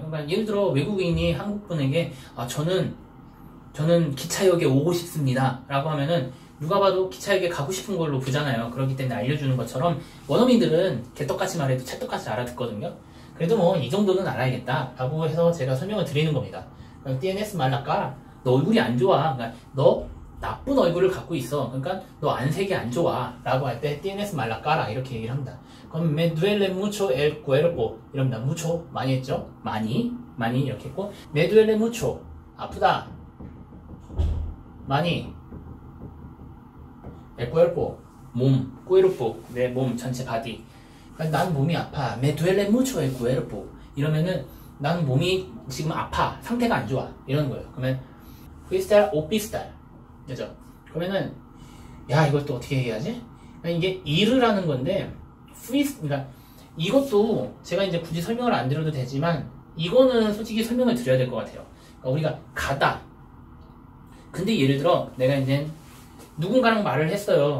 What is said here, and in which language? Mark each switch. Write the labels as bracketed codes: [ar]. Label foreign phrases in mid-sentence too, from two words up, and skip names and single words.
[ko] 그러니까 예를 들어 외국인이 한국분에게 저는 기차역에 오고 싶습니다 라고 하면은 누가 봐도 기차역에 가고 싶은 걸로 보잖아요. 그렇기 때문에 알려주는 것처럼 원어민들은 개떡같이 말해도 찰떡같이 알아듣거든요. 그래도 뭐 이 정도는 알아야겠다 라고 해서 제가 설명을 드리는 겁니다. [es] tienes mala cara. [ko] 너 얼굴이 안 좋아. 그러니까 너 나쁜 얼굴을 갖고 있어. 그러니까 너 안색이 안 좋아 라고 할 때 [es] tienes mala cara [ko] 이렇게 얘기를 합니다. 그럼 [es] me duele mucho el cuerpo [ko] 이럽니다. mucho 많이 했죠? 많이 이렇게 했고 [es] me duele mucho [ko] 아프다 많이 [es] el cuerpo [ko] 몸 cuerpo 내 몸 전체 바디. 그러니까 난 몸이 아파 [es] me duele mucho el cuerpo [ko] 이러면은 난 몸이 지금 아파 상태가 안 좋아 이러는 거예요. 그러면 [en] freestyle o freestyle [ko] 그죠? 그러면은 이걸 또 어떻게 얘기하지? 그러니까 이게 이르라는 건데 그러니까 이것도 제가 이제 굳이 설명을 안 드려도 되지만 이거는 솔직히 설명을 드려야 될 것 같아요. 그러니까 우리가 가다. 근데 예를 들어 내가 이제 누군가랑 말을 했어요.